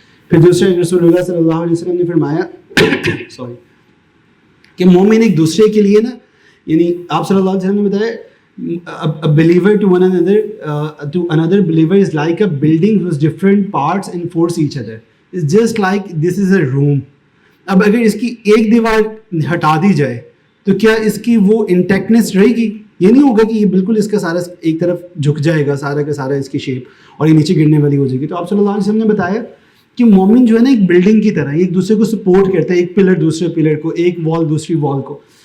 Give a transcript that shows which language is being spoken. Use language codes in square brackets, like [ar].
[ur] پھر دوسرے رسول اللہ صلی اللہ علیہ وسلم نے فرمایا سوری کہ مومن ایک دوسرے کے لیے نا, یعنی آپ صلی اللہ علیہ وسلم نے بتایا [en] a believer to one another to another believer is like a building whose different parts enforce each other. It's just like this is a room. [ur] اب اگر اس کی ایک دیوار ہٹا دی جائے تو کیا اس کی وہ انٹیکٹنس رہے گی؟ یہ نہیں ہوگا کہ یہ بالکل اس کا سارا ایک طرف جھک جائے گا, سارا کا سارا اس کی شیپ اور یہ نیچے گرنے والی ہو جائے گی. تو آپ صلی اللہ علیہ وسلم نے بتایا کہ مومن جو ہے نا ایک بلڈنگ کی طرح ایک دوسرے کو سپورٹ کرتا ہے, ایک پلر دوسرے پلر کو, ایک وال دوسری وال کو.